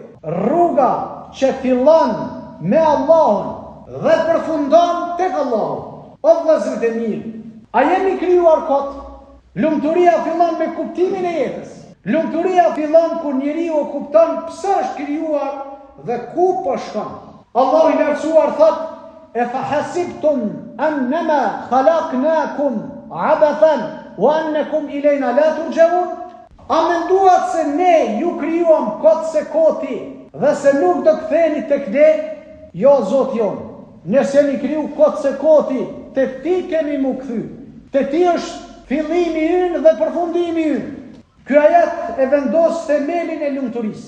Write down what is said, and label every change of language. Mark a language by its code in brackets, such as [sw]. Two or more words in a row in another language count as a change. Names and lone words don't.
[sq] Rruga që fillon me Allahun dhe përfundon tek Allahu. O vëllezër të mirë, a jemi krijuar kot? Lumturia fillon me kuptimin e jetës. Lumturia fillon kur njeriu kupton pse është krijuar dhe ku po shkon. Allahu i lartësuar thot: [ar] "أفحسبتم أنما خلقناكم عبثا وأنكم إلينا لا ترجعون?" [sq] A menduat se ne ju krijuam kot se koti dhe se nuk do ktheheni tek ne? Jo, Zot jon. Nëse jemi kriju kot se koti, te ti kemi mu kthy. Te ti është fillimi ynë dhe përfundimi ynë. Ky ajet e vendos themelin e lumturisë.